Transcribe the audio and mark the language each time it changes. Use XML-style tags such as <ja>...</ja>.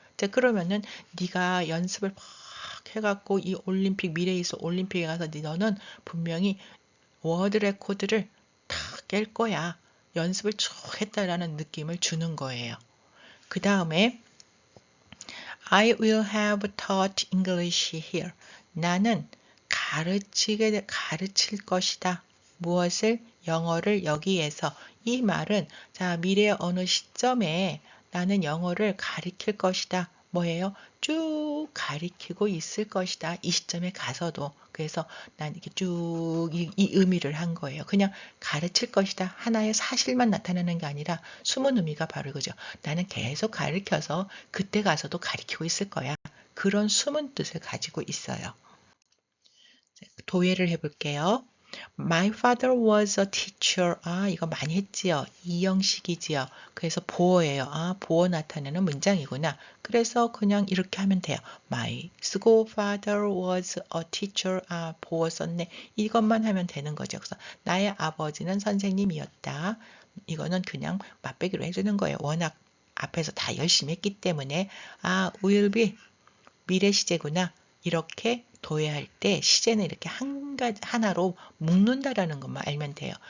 <ko>자, 그러면은 네가 연습을 막 해갖고 이 올림픽 미래에 있어 올림픽에 가서 너는 분명히 월드 레코드를 다 깰 거야. 연습을 쭉 했다라는 느낌을 주는 거예요. 그 다음에</ko> <en>I will have taught English here.</en> <ko>나는 가르칠 것이다. 무엇을? 영어를 여기에서. 이 말은 자, 미래의 어느 시점에 나는 영어를 가르칠 것이다. 뭐예요? 쭉 가리키고 있을 것이다. 이 시점에 가서도. 그래서 난 이렇게 쭉 이 의미를 한 거예요. 그냥 가르칠 것이다. 하나의 사실만 나타내는 게 아니라 숨은 의미가 바로 이거죠. 나는 계속 가르쳐서 그때 가서도 가르치고 있을 거야. 그런 숨은 뜻을 가지고 있어요. 도예를 해볼게요.</ko> <en>My father was a teacher.</en> <ko>아, 이거 많이 했지요. 이형식이지요. 그래서 보어예요. 아, 보어 나타내는 문장이구나. 그래서 그냥 이렇게 하면 돼요.</ko> <en>My school father was a teacher.</en> <ko>아, 보어 썼네. 이것만 하면 되는 거죠. 그래서 나의 아버지는 선생님이었다. 이거는 그냥 맛배기로 해주는 거예요. 워낙 앞에서 다 열심히 했기 때문에 아,</ko> <en>will be</en> <ko>미래 시제구나. 이렇게 도예할 때 시제는 이렇게 하나로 묶는다라는 것만 알면 돼요.</ko>